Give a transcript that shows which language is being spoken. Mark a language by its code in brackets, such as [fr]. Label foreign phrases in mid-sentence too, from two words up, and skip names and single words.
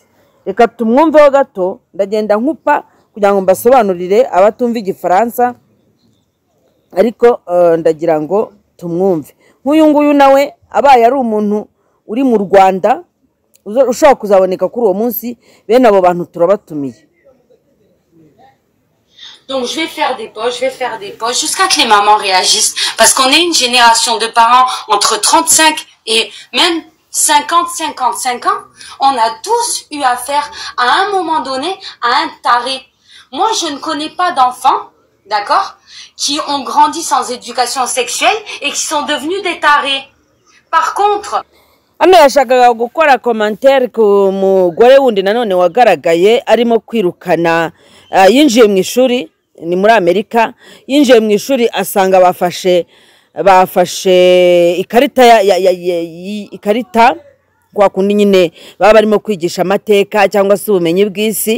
[rw] Reka tumwumveho gato, ndagenda nkupa kugira ngo mbasobanurire abatumva igifaransa ariko ndagira ngo tumwumve. Nk'uyu nguyu nawe abaye ari umuntu uri mu Rwanda ushobora kuzaboneka kuri uwo munsi, bene abo bantu turabatumiye. [fr] Donc je vais faire des pauses jusqu'à que les mamans réagissent. Parce qu'on est une génération de parents entre 35 et même 55 ans. On a tous eu affaire à un moment donné à un taré. Moi, je ne connais pas d'enfants, d'accord, qui ont grandi sans éducation sexuelle et qui sont devenus des tarés. Par contre... [rw] Hano yashakaga gukora commentaire ku mugore wundi nanone wagaragaye arimo kwirukana yinjiye mu ishuri, ni muri Amerika, yinjiye mu ishuri asanga bafashe ikarita kwa kundi nyine baba barimo kwigisha amateka cyangwa se ubumenyi bw'isi.